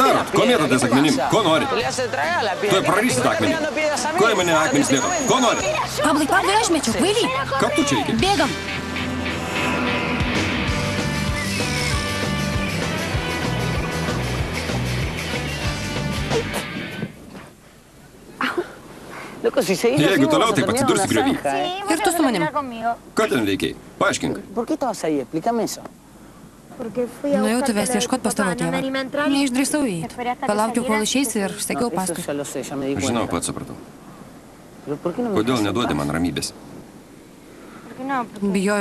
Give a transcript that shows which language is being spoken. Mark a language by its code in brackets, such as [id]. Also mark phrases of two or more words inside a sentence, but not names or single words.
[lt] darot? [es] da [lt] Ko [es] piedra? [lt] mėtote [es] ¿Qué te [lt] akmenim? [es] pasa? [lt] Ko norit? [es] Le hace tragar la piedra. [lt] Tuoj [es] ¿Qué [lt] prarysit [es] te [lt] akmenį. [es] tirando piedras a mí? [lt] Ko į mane akmenys mėto? Ko nori? Pablai, Pablai, aš mečiau, kvaily. Ką tu čia iki? Bėgam. [es] Loco, si seguís así, [lt] Jeigu [es] vamos [lt] toliau [es] a [lt] taip [es] terminar [lt] atsidursi [es] una [lt] griovy. [es] zanja, ¿eh? [lt] Ir tu su manim. Ką ten veikiai? Paaiškink. [es] ¿Por qué estabas ahí? Explícame eso. [lt] Nuėjau tavęs ieškot pas tavo tėvą. Neišdrįsau įeiti. Palaukiau, kol išeisi ir sekiau [es] Eso [lt] paskui. [es] ya lo sé, ya me di cuenta. [lt] Žinau, pats supratau. [es] Pero ¿por qué no me [lt] Kodėl [es] dejas en [lt] neduodi [es] paz? [lt] man ramybės? Bijojau.